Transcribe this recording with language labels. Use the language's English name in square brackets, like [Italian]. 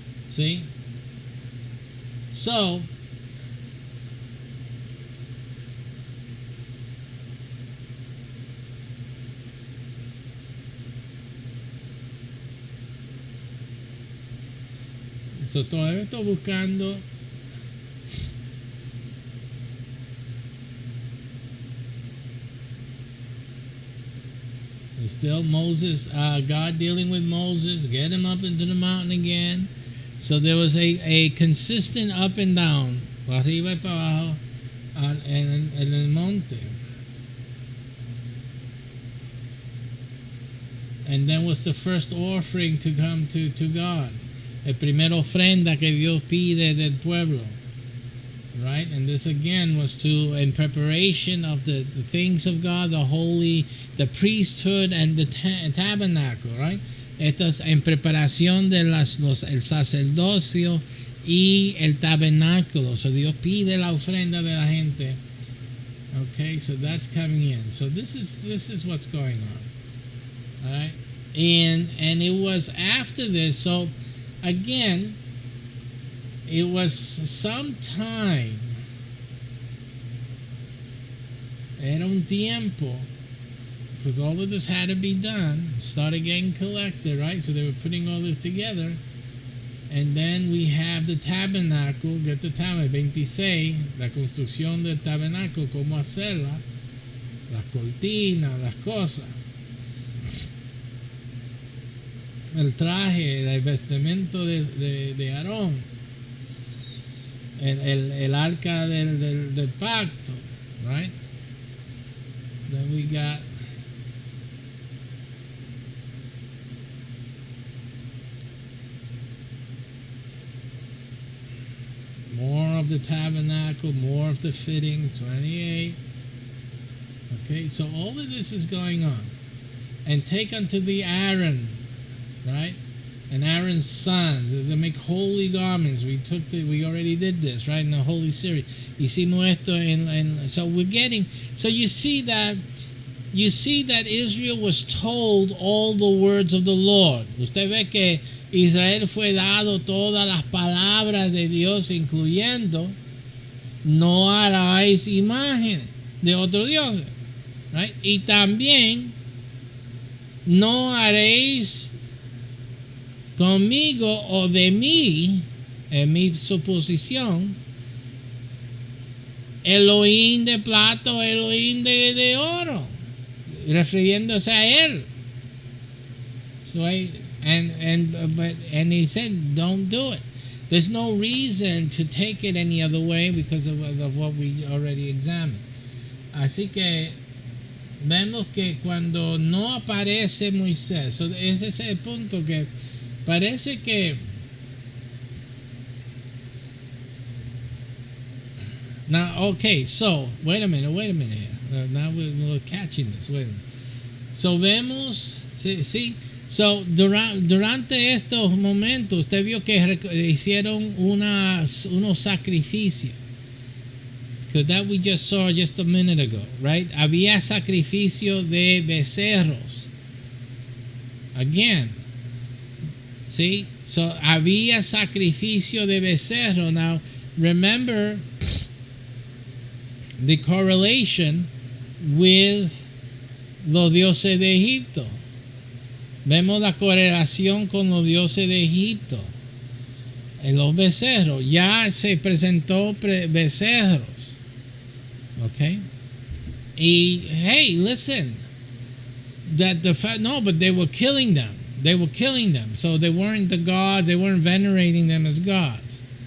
[English] See? So, [Spanish] todavía estoy buscando [English] and still Moses, God dealing with Moses, get him up into the mountain again. So there was a consistent up and down, [Spanish] para arriba y para abajo, en el monte. [English] And then was the first offering to come to God. [Spanish] El primera ofrenda que Dios pide del pueblo. [English] Right? And this again was in preparation of the things of God, the priesthood and the tabernacle, right? [Spanish] Esto es en preparación de el sacerdocio y el tabernáculo. So Dios pide la ofrenda de la gente. [English] Okay, so that's coming in. So this is what's going on. All right? And it was after this, so again, it was some time, [Spanish] era un tiempo, [English] because all of this had to be done, started getting collected, right? So they were putting all this together. And then we have the tabernacle, [Spanish] get the tabernacle, 26, la construcción del tabernáculo, cómo hacerla, las cortinas, las cosas. El traje, el vestimento de Aarón, el arca del pacto, right? [English] Then we got more of the tabernacle, more of the fittings, 28. Okay, so all of this is going on. And take unto thee Aaron, right? And Aaron's sons, as they make holy garments. We already did this, right? In the holy series. [Spanish] Hicimos esto [English] so we're getting, so you see that Israel was told all the words of the Lord. [Spanish] Usted ve que Israel fue dado todas las palabras de Dios, incluyendo no haráis imágenes de otros dioses, right? Y también no haréis conmigo o de mí, en mi suposición, Elohim de plata o Elohim de oro, refiriéndose a él. [English] So and he said, don't do it. There's no reason to take it any other way because of what we already examined. [Spanish] Así que vemos que cuando no aparece Moisés, so ese es el punto que parece que [English] now, okay, so wait a minute here. Now we're catching this. Wait a minute. [Spanish] So vemos, sí. So durante estos momentos usted vio que hicieron unos sacrificios. [English] Because that we just saw just a minute ago, right? [Spanish] Había sacrificio de becerros. [English] Again. See? [Spanish] So había sacrificio de becerro. [English] Now, remember the correlation with [Spanish] los dioses de Egipto. Vemos la correlación con los dioses de Egipto. En los becerros. Ya se presentó becerros. [English] Okay? Y, hey, listen. But they were killing them. They were killing them. So they weren't the gods. They weren't venerating them as gods.